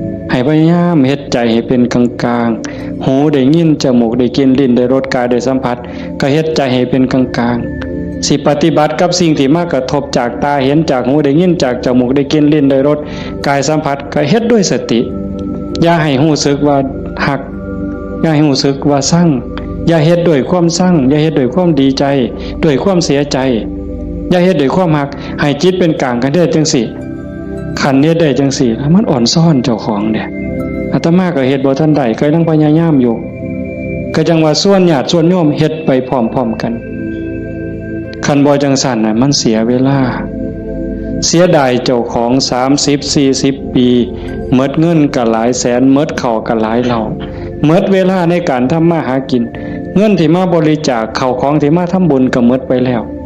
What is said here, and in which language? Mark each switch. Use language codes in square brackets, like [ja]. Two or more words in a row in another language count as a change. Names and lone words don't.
[lo] ໃຫ້ພະຍາຍາມເຮັດໃຈໃຫ້ເປັນກາງໆ ຮູໄດ້ຍິນ ຈະມູກໄດ້ກິນ ຫຼີ້ນໄດ້ລົດ ກາຍໄດ້ສັມຜັດ ກໍເຮັດໃຈໃຫ້ເປັນກາງໆ ສິປະຕິບັດກັບສິ່ງທີ່ມາກະທົບ ຈາກຕາເຫັນ ຈາກຮູໄດ້ຍິນ ຈາກຈະມູກໄດ້ກິນ ຫຼີ້ນໄດ້ລົດ ກາຍສຳຜັດ ກໍເຮັດດ້ວຍສະຕິ ຢ່າໃຫ້ຮູ້ສຶກວ່າຮັກ ຢ່າໃຫ້ຮູ້ສຶກວ່າຊັງ ຢ່າເຮັດດ້ວຍຄວາມຊັງ ຢ່າເຮັດດ້ວຍຄວາມດີໃຈ ດ້ວຍຄວາມເສຍໃຈ ຢ່າເຮັດດ້ວຍຄວາມຮັກ ໃຫ້ຈິດເປັນກາງກັນເຮັດຈັງซี้ຄັນເຮັດໄດ້ຈັງซี้ແລ້ວມັນອ່ອນຊ້ອນເຈົ້າຂອງເດ້ ອາຕມາກໍເຮັດບໍ່ທັນໄດ້ ກໍຍັງພະຍາຍາມຢູ່ ກໍຈັງວ່າສ່ວນຍາດສ່ວນໂຍມເຮັດໄປພ້ອມໆກັນ ຄັນບໍ່ຈັງຊັ້ນນ່ະ ມັນ ເສຍເວລາ ເສຍດາຍເຈົ້າຂອງ ສາມສິບ ສີ่່ສິບ ປີ ເໝົດເງິນກໍຫຼາຍແສນ ເໝົດເຂົ້າກໍຫຼາຍເຫຼົ່າ ເໝົດເວລາໃນການທຳມາຫາກິນ ເງິນທີ່ມາບໍລິຈາກ ເຂົ້າຂອງທີ່ມາທຳບຸນກໍເໝົດໄປແລ້ວ